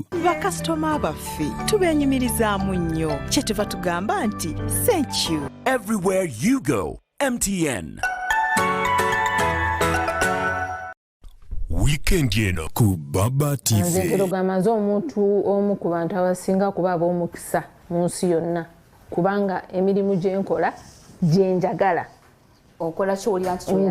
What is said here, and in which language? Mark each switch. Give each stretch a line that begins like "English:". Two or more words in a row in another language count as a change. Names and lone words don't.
Ganda: Bakasitoma baffe tubenyumirizaamu nnyo kyetuva tugamba nti
English: thank you. Everywhere you go, MTN.
Ganda: Weekend eno ku Baba TV. Nze gamaze omuntu omu ku bantu abasinga kuba ab'omukisa mu nsi yonna, kubanga emirimu gyenkola gyenjagala. Okola ky'olya nti ky'oyagala.